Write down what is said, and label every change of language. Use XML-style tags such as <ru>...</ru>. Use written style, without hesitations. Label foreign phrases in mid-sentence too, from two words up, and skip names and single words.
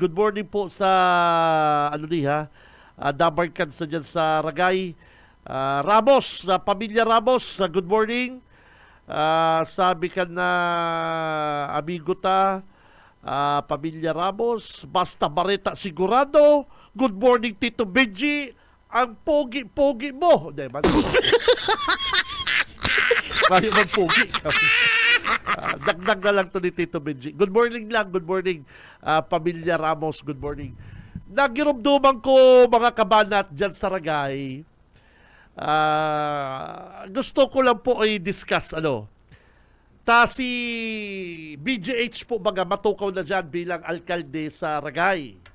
<en>Good morning</en> <tl>po sa Dabarkan sa dyan sa Ragay. Ramos, pamilya Ramos,</tl> <en>good morning.</en> <bik>Sabi ka na amigo ta, pamilya Ramos, basta Bareta sigurado.</bik> <en>Good morning</en> <tl>Tito Benji, ang pogi-pogi mo. Hindi man. Kaya man pogi. Dagdag na lang to ni Tito Benji.</tl> <en>Good morning lang, good morning.</en> <bik>Pamilya Ramos,</bik> <en>good morning.</en> <bik>Nagirumduman ko mga kabanat dyan sa Ragay.</bik> <tl>Gusto ko lang po ay discuss si BGH po matukaw na dyan bilang alkalde sa Ragay.</tl>